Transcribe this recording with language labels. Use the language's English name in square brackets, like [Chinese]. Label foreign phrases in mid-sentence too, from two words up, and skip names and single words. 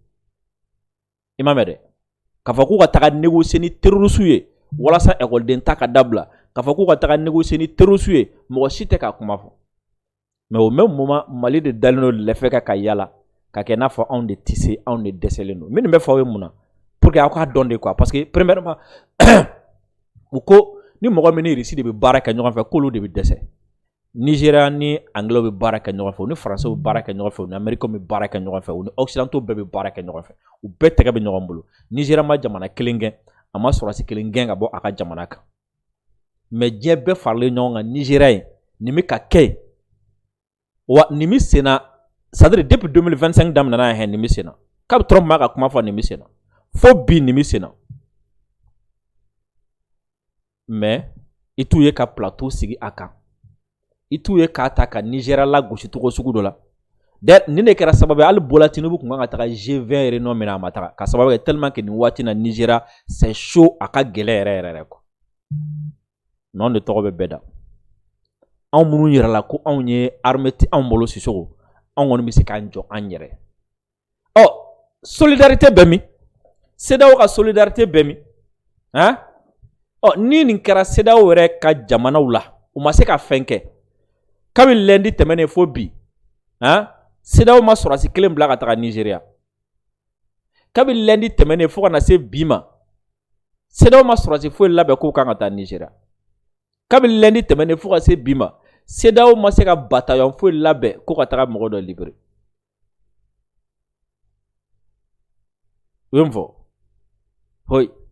[Bambara] i m'a mɛn dɛ k'a fɔ k'u ka taga négocier ni terroristes ye walasa école ta ka dabila k'a fɔ k'u ka taga négocier ni terroristes ye mɔgɔ si tɛ k'a kuma fɔ [French] mais au même moment [Bambara] Mali de dalen don lɛfɛ kan ka yala ka kɛ n'a fɔ anw de tɛ se anw de dɛsɛlen don min bɛ fɔ aw ye mun na [French] pour que [Bambara] aw k'a dɔn de [French] quoi parce que premièrement [Bambara] u ko ni mɔgɔ min ni Russie de bɛ baara kɛ ɲɔgɔn fɛ k'olu de bɛ dɛsɛ Nigéria ni Anglais bɛ baara kɛ ɲɔgɔn fɛ u ni Français bɛ baara kɛ ɲɔgɔn fɛ u ni Américains bɛ baara kɛ ɲɔgɔn fɛ u ni Occidentaux bɛɛ bɛ baara kɛ ɲɔgɔn fɛ u bɛɛ tɛgɛ bɛ ɲɔgɔn bolo Nigéria ma jamana kelen gɛn a ma sɔrɔdasi kelen gɛn ka bɔ a ka jamana kan mais diɲɛ bɛɛ faralen ɲɔgɔn kan Nigéria ye nin bɛ ka kɛ wa nin bɛ sen na [French] c'est à dire depuis 2025 [Bambara] daminɛna yan nin bɛ sen na kabi Trump ma ka kuma fɔ nin bɛ sen na fo bi nin bɛ sen na mais i t'u ye ka plateau sigi a kan i t'u ye k'a ta ka Nigéria lagosi cogo sugu dɔ la nin de kɛra sababu ye hali Bola Tinubu kun kan ka taga G20 réunion min na a ma taga ka sababu kɛ [French] tellement que [Bambara] nin waati na Nigéria [French] c'est chaud [Bambara] a ka gɛlɛ yɛrɛ [French] quoi mais [Bambara] anw de tɔgɔ bɛ bɛɛ da anw minnu yirala ko anw ye armée ti anw bolo Sisoko anw kɔni bɛ se k'an jɔ an yɛrɛ solidarité bɛ min CEDEAO ka solidarité bɛ min ni nin kɛra CEDEAO yɛrɛ ka jamanaw la u ma se ka fɛn kɛ kabini lundi tɛmɛnen fo bi CEDEAO ma sɔrɔdasi kelen bila ka taga Nigéria kabini lundi tɛmɛnen fo ka na se bi ma CEDEAO ma sɔrɔdasi foyi labɛn k'u kan ka taa Nigéria kabini lundi tɛmɛnen fo ka se bi ma CEDEAO ma se ka bataillon foyi labɛn k'u ka taga mɔgɔ dɔ libérer u ye mun fɔ hoi